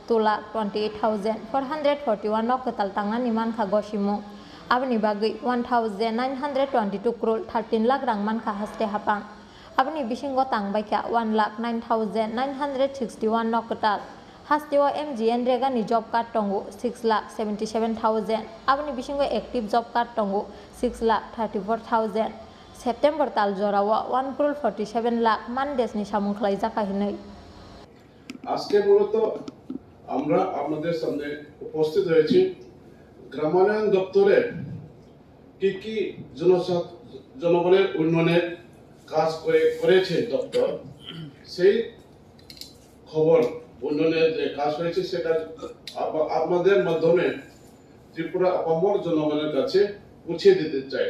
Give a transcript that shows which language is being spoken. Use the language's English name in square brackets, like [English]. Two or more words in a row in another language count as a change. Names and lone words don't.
[Kok Borok] 2,28,441 no katal tangnani mankha gosimo abni bagai 1,922 crore 13 lakh rang mankha haste hapang abni bisingo tangbakha 1,09,961 no katal hasteo MGN rega ni [English] job card [Kok Borok] tongo 6,77,000 abni bisingo [English] active job card [Kok Borok] tongo 6,34,000 September tal jorawa 1 crore 47 lakh mandes ni samung khlaijaka hinai [Bangla] আজকে মূলত আমরা আপনাদের সামনে উপস্থিত হয়েছি গ্রামায়ণ দপ্তরে কি জনগণের উন্নয়নের কাজ করেছে দপ্তর সেই খবর উন্নয়নের যে কাজ হয়েছে সেটা আপনাদের মাধ্যমে ত্রিপুরা আপামর জনগণের কাছে পৌঁছে দিতে চাই।